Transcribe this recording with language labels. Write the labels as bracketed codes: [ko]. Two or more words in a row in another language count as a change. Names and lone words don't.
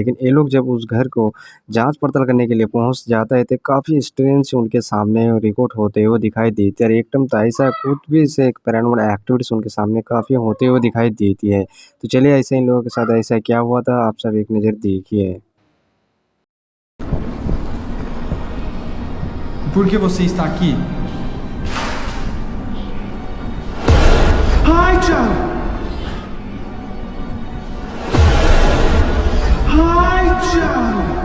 [hi] लेकिन ये लोग जब उस घर को जाँच-पड़ताल करने के लिए पहुँच जाता है, तो काफ़ी स्ट्रेंज उनके सामने रिकॉर्ड होते हुए दिखाई देती है, और एकदम तो ऐसा खुद भी से एक [en] paranormal activities [hi] उनके सामने काफ़ी होते हुए दिखाई देती है। तो चलिए, ऐसे इन लोगों के साथ ऐसा क्या हुआ था, आप सब एक नज़र देखिए। [pt] Por que você está aqui? Ai, Thiago! Ai, Thiago!